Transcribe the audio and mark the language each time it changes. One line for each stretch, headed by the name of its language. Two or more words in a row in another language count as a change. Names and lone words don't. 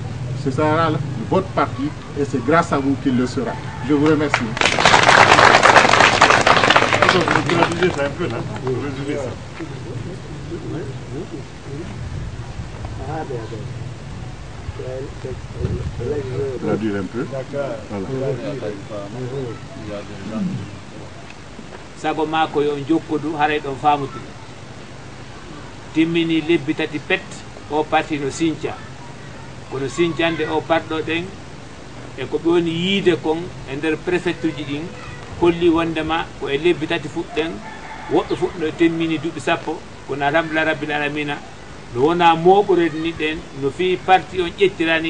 French: Ce sera votre parti et c'est grâce à vous qu'il le sera. Je vous remercie. Vous traduisez ça un peu, là. Vous résumez ça. Traduire un peu.
Fula: Sago mako yo jokkudu haray ɗon famutude timmini lebbi tati pet o parti no sinthia kono sinthande o parɗo ɗen e ko ɓe woni yiide kon e nder préfecture ji ɗin holli wondema ko e lebbi tati fuɗɗen woɓɓe fuɗɗo timmini duuɓi sappo kono
Arabic: alhamdulillah rabbil alamina
Fula: no wona moɓorede ni ɗen no fi parti on ƴettirani